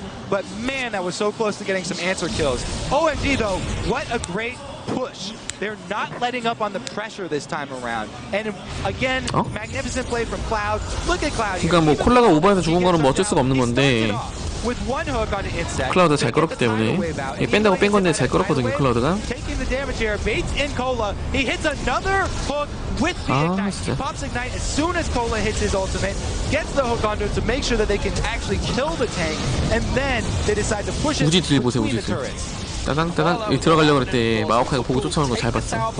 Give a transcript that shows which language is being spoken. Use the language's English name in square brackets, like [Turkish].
[English] But man, that was so close to getting some answer kills. OMG though, what a great push. They're not letting up on the pressure this time around. And again, magnificent play from Cloud. Look at Cloud. [Korean] 그러니까 뭐 콜라가 오버해서 죽은 거는 뭐 어쩔 수가 없는 건데 [English] With one hook on the insect. [Korean] 클라우드가 잘 끌었기 때문에 뺀다고 뺀 건데 잘 끌었거든요. 클라우드가. [English] Taking the damage here, baits in Cola. He hits another hook with the ignite. He pops ignite as soon as Cola hits his ultimate, gets the hook onto it to make sure that they can actually kill the tank, and then they decide to push it [Korean] 우지 딜 보세요. [English] between [Korean] 우지 딜. [English] turrets. [Korean] 따당 여기 들어가려고 그랬대. 마오카이가 보고 쫓아오는 거 잘 봤어.